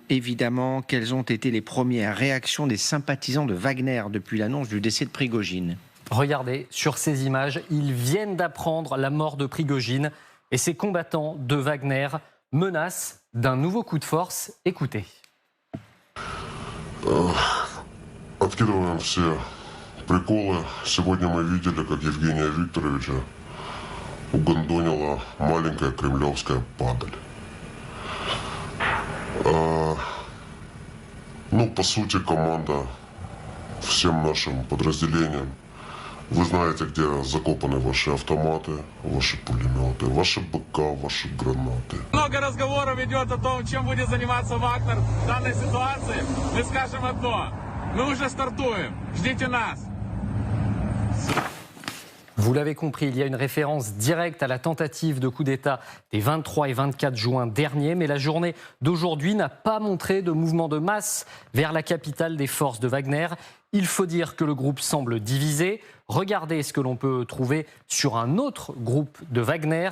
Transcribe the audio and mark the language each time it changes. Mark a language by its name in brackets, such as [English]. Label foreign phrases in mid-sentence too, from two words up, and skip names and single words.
[French] Évidemment, quelles ont été les premières réactions des sympathisants de Wagner depuis l'annonce du décès de Prigojine? Regardez, sur ces images, ils viennent d'apprendre la mort de Prigojine et ces combattants de Wagner menacent d'un nouveau coup de force. Écoutez. [Russian] Откидываем все приколы. Сегодня мы видели, как Евгения Викторовича угандонила маленькая кремлевская падаль. Ну, по сути, команда всем нашим подразделениям. Вы знаете, где закопаны ваши автоматы, ваши пулеметы, ваши БК, ваши гранаты. Много разговоров идет о том, чем будет заниматься Вагнер в данной ситуации. Мы скажем одно. Мы уже стартуем. Ждите нас. [French] Vous l'avez compris, il y a une référence directe à la tentative de coup d'État des 23 et 24 juin dernier, mais la journée d'aujourd'hui n'a pas montré de mouvement de masse vers la capitale des forces de Wagner. Il faut dire que le groupe semble divisé. Regardez ce que l'on peut trouver sur un autre groupe de Wagner.